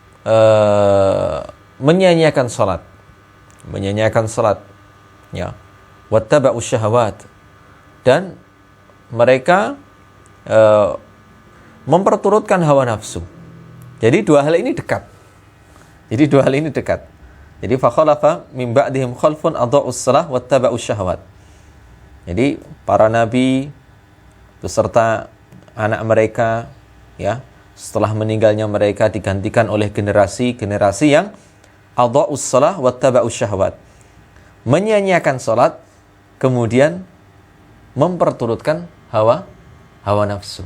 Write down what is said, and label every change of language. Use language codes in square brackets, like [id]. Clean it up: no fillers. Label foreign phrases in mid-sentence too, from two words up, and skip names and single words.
[id] Mereka menyia-nyiakan salat, ya, [ar] واتبعوا الشهوات, [id] dan mereka memperturutkan hawa nafsu. Jadi dua hal ini dekat. Jadi [ar] فخلف من بعدهم خلف أضاعوا الصلاة واتبعوا الشهوات. [id] Jadi para nabi beserta anak mereka, ya, setelah meninggalnya mereka digantikan oleh generasi yang [ar] أضاعوا الصلاة واتبعوا الشهوات. [id] Menyia-nyiakan salat, kemudian memperturutkan hawa nafsu.